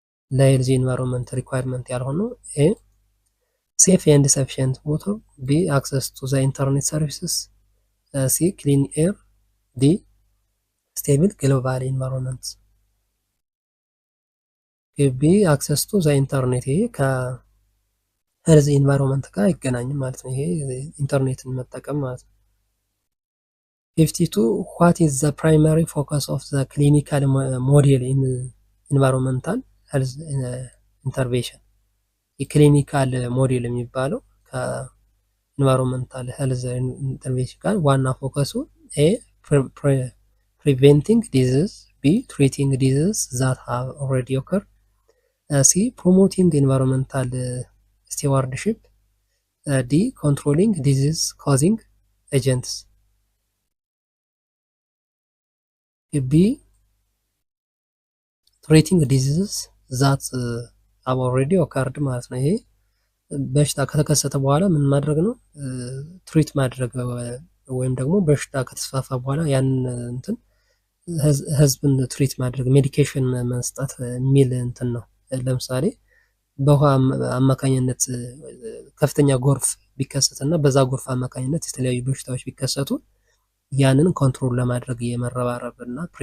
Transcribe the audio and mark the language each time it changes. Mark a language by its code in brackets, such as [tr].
[am] ለሄልዚ ኢንቫይሮንመንት ሪኳየርመንት ያልሆነው ኤ ሴፍ ኤንድ ሰፊሽንት ዋተር፣ ቢ አክሰስ ቱ ዘ ኢንተርኔት ሰርቪስስ፣ ሲ ክሊን ኤር፣ ዲ ስቴብል ግሎባል ኢንቫይሮንመንት። ቢ አክሰስ ቱ ዘ ኢንተርኔት ይሄ ከሄልዚ ኢንቫይሮንመንት ጋር አይገናኝም ማለት ነው። ይሄ ኢንተርኔትን መጠቀም ማለት ነው። [en] 52 what is the primary focus of the clinical model in environmental health intervention? [am] የክሊኒካል ሞዴል የሚባለው ከኢንቫይሮንመንታል ሄልዝ ኢንተርቬንሽን ጋር ዋና ፎከሱ [en] ኤ preventing disease, B treating disease that have already occurred, C promoting environmental stewardship, D controlling disease causing agents. B treating diseases that have already occurred [am] ማለት ነው። ይሄ በሽታ ከተከሰተ በኋላ ምን ማድረግ ነው? ትሪት ማድረግ ወይም ደግሞ በሽታ ከተስፋፋ በኋላ ያን እንትን ህዝብን ትሪት ማድረግ ሜዲኬሽን መስጠት የሚል እንትን ነው። ለምሳሌ በውሃ አማካኝነት ከፍተኛ ጎርፍ ቢከሰትና በዛ ጎርፍ አማካኝነት የተለያዩ በሽታዎች ቢከሰቱ ያንን ኮንትሮል ለማድረግ የመረባረብ እና